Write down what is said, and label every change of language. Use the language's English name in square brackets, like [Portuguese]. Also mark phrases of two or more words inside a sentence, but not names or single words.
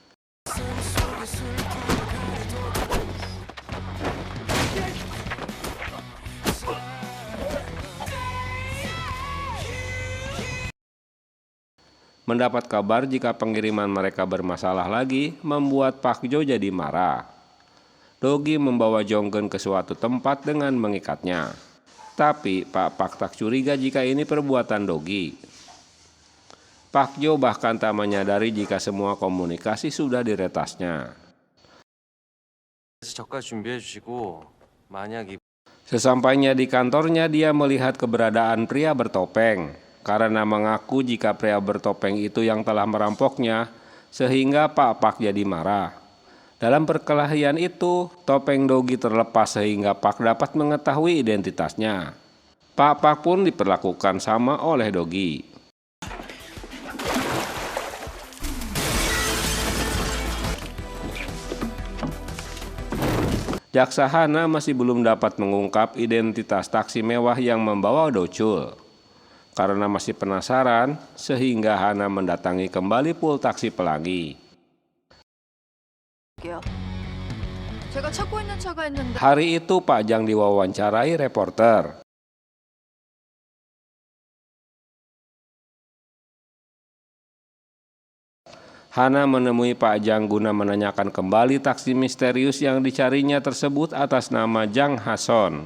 [Indonesian] Mendapat kabar jika pengiriman mereka bermasalah lagi, membuat Pak Jo jadi marah. Dogi membawa Jonggeun ke suatu tempat dengan mengikatnya. Tapi Pak Pak tak curiga jika ini perbuatan Dogi. Pak Jo bahkan tak menyadari jika semua komunikasi sudah diretasnya. [Korean] 저까지 준비해 주시고 만약 이 [Indonesian] Sesampainya di kantornya, dia melihat keberadaan pria bertopeng. Karena mengaku jika pria bertopeng itu yang telah merampoknya, sehingga Pak Pak jadi marah. Dalam perkelahian itu, topeng Dogi terlepas sehingga Pak dapat mengetahui identitasnya. Pak Pak pun diperlakukan sama oleh Dogi. Jaksa Hana masih belum dapat mengungkap identitas taksi mewah yang membawa Docul. Karena masih penasaran, sehingga Hana mendatangi kembali pool taksi Pelangi. [Korean] 제가 찾고 있는 차가 있는데 [Indonesian] Hari itu Pak Jang diwawancarai reporter. Hana menemui Pak Jang guna menanyakan kembali taksi misterius yang dicarinya tersebut atas nama Jang Hason.